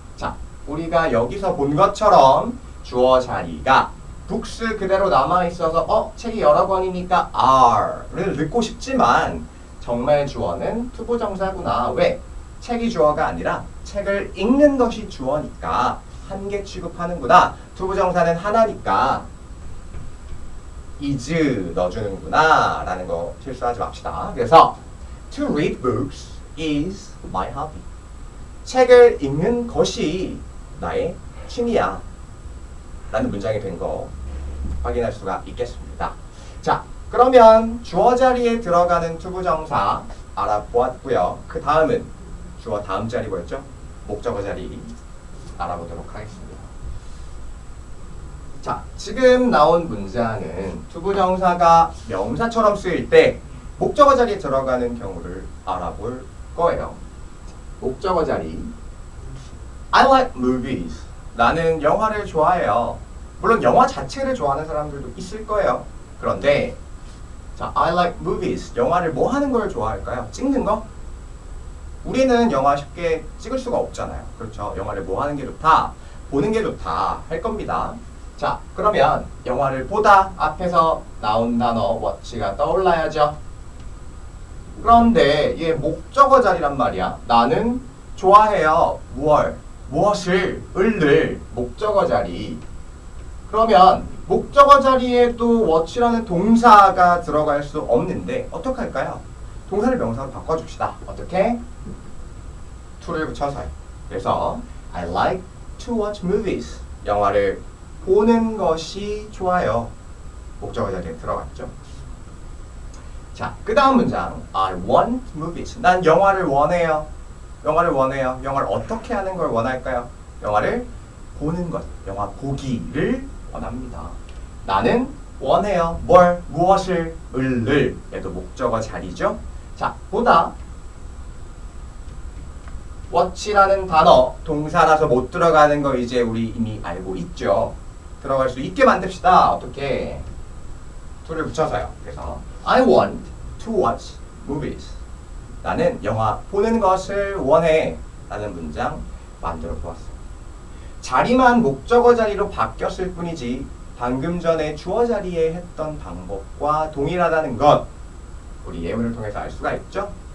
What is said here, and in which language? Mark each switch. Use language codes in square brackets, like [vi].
[ko] 자, 우리가 여기서 본 것처럼 주어 자리가 books 그대로 남아있어서 책이 여러 권이니까 are를 넣고 싶지만 정말 주어는 투부정사구나. 왜? 책이 주어가 아니라 책을 읽는 것이 주어니까 한 개 취급하는구나. 투부정사는 하나니까 is 넣어주는구나 라는 거 실수하지 맙시다. 그래서 [en] to read books is my hobby. [ko] 책을 읽는 것이 나의 취미야 라는 문장이 된 거 확인할 수가 있겠습니다. 자, 그러면 주어 자리에 들어가는 투부정사 알아보았고요. 그 다음은 주어 다음 자리 뭐였죠? 목적어 자리 알아보도록 하겠습니다. 자, 지금 나온 문장은 투부정사가 명사처럼 쓰일 때 목적어 자리에 들어가는 경우를 알아볼 거예요. 목적어 자리 [en] I like movies. [ko] 나는 영화를 좋아해요. 물론 영화 자체를 좋아하는 사람들도 있을 거예요. 그런데 자, [en] I like movies. [ko] 영화를 뭐 하는 걸 좋아할까요? 찍는 거? 우리는 영화 쉽게 찍을 수가 없잖아요. 그렇죠? 영화를 뭐 하는 게 좋다? 보는 게 좋다 할 겁니다. 자, 그러면 영화를 보다 앞에서 나온 단어 watch가 떠올라야죠. 그런데 얘 목적어 자리란 말이야. 나는 좋아해요. 무엇을? 을을 목적어 자리. 그러면 목적어 자리에 또 watch라는 동사가 들어갈 수 없는데 어떻게 할까요? 동사를 명사로 바꿔줍시다. 어떻게? to를 붙여서요. 그래서 [en] I like to watch movies. [ko] 영화를 보는 것이 좋아요. 목적어 자리에 들어갔죠. 자, 그 다음 문장 [en] I want movies. [ko] 난 영화를 원해요. 영화를 원해요. 영화를 어떻게 하는 걸 원할까요? 영화를 보는 것, 영화 보기를 원합니다. 나는 원해요. 뭘? 무엇을? 을을. 얘도 목적어 자리죠. 자, 보다 watch라는 단어 동사라서 못 들어가는 거 이제 우리 이미 알고 있죠. 들어갈 수 있게 만듭시다. 어떻게? to를 붙여서요. 그래서 [en] I want to watch movies. [ko] 나는 영화 보는 것을 원해 라는 문장 만들어 보았어요. 자리만 목적어 자리로 바뀌었을 뿐이지 방금 전에 주어 자리에 했던 방법과 동일하다는 것 우리 예문을 통해서 알 수가 있죠.